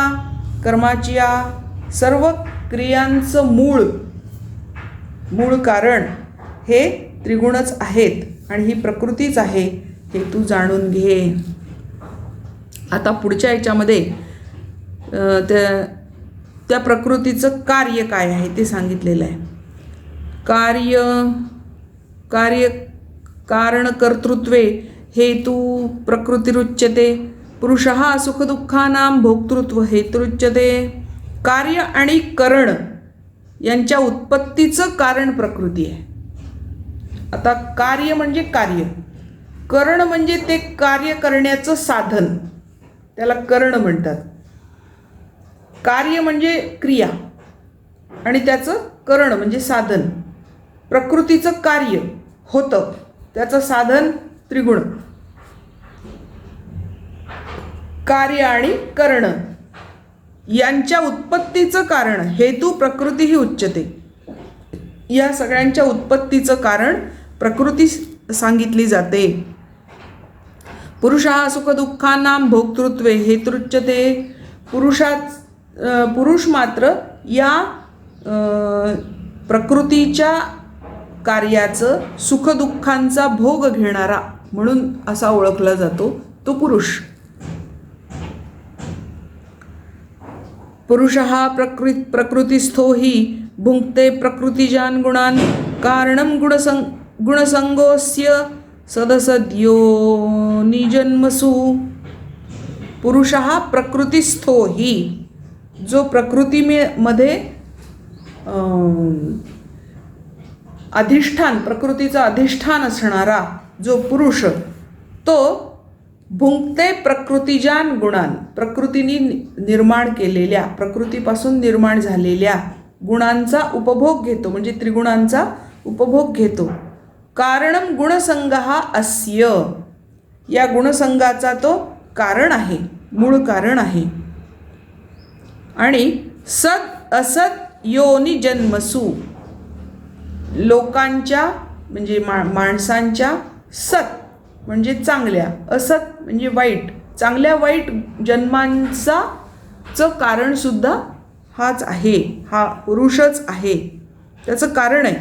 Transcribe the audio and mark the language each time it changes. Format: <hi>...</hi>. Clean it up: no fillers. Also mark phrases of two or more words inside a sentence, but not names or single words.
<mr>कर्माची या सर्व क्रियांचं मूळ कारण हे त्रिगुणच आहेत आणि ही प्रकृतीच आहे, हे तू जाणून घे. आता पुढच्या याच्यामध्ये त्या त्या प्रकृतीचं कार्य काय आहे ते सांगितलेलं आहे.</mr> <sa>कार्य कार्य कारणकर्तृत्वे हेतू प्रकृतिरुच्यते. पुरुषः सुखदुःखानां भोक्तृत्व हेतुरुच्यते.</sa> <mr>कार्य आणि करण यांच्या उत्पत्तीचं कारण प्रकृती आहे. आता कार्य म्हणजे कार्य, करण म्हणजे ते कार्य करण्याचं साधन, त्याला करण म्हणतात. कार्य म्हणजे क्रिया आणि त्याचं करण म्हणजे साधन. प्रकृतीचं कार्य होतं, त्याचं साधन त्रिगुण. कार्य आणि करण यांच्या उत्पत्तीचं कारण हेतू प्रकृती ही उच्यते. या सगळ्यांच्या उत्पत्तीचं कारण प्रकृती सांगितली जाते.</mr> <sa>पुरुषः सुखदुःखानां भोक्तृत्वे हेतुरुच्यते.</sa> <mr>पुरुष मात्र या प्रकृतीच्या कार्याचं सुखदुःखांचा भोग घेणारा म्हणून असा ओळखला जातो तो पुरुष.</mr> <sa>पुरुषः प्रकृतिस्थो हि भुङ्क्ते प्रकृतिजान् गुणान् कारणं गुणसंगोऽस्य सदसद्यो निजन्मसु. पुरुषः प्रकृतिस्थो हि,</sa> <mr>जो प्रकृतीमध्ये अधिष्ठान, प्रकृतीचा अधिष्ठान असणारा जो पुरुष, तो</mr> <sa>भुंक्ते प्रकृतिजान गुणान,</sa> <mr>प्रकृतीने निर्माण केलेल्या, प्रकृतीपासून निर्माण झालेल्या गुणांचा उपभोग घेतो, म्हणजे त्रिगुणांचा उपभोग घेतो.</mr> <sa>कारणम गुणसंगहा अस्य,</sa> <mr>या गुणसंगाचा तो कारण आहे, मूळ कारण आहे. आणि</mr> <sa>सद असत योनी जन्मसु,</sa> <mr>लोकांच्या म्हणजे माणसांच्या सत म्हणजे चांगल्या, असत म्हणजे वाईट, चांगल्या वाईट जन्मांचं कारण सुद्धा हाच आहे, हा पुरुषच आहे, त्याचं कारण आहे.</mr>